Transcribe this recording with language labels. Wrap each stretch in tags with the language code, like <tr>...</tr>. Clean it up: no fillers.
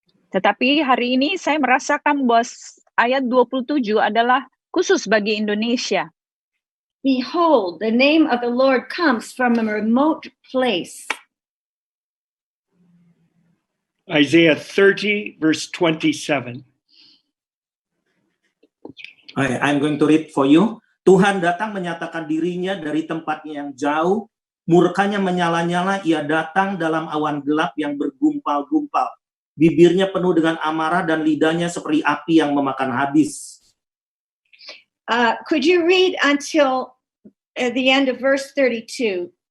<id>Tetapi hari ini saya merasakan bahwa ayat 27 adalah khusus bagi Indonesia.</id> <en>Behold, the name of the Lord comes from a remote place. Isaiah 30, verse 27. I'm going to read for you.</en> <id>Tuhan datang menyatakan dirinya dari tempatnya yang jauh, murkanya menyala-nyala, ia datang dalam awan gelap yang bergumpal-gumpal. Bibirnya penuh dengan amarah dan lidahnya seperti api yang memakan habis.</id> <en>Could you read until the end of verse 32?</en>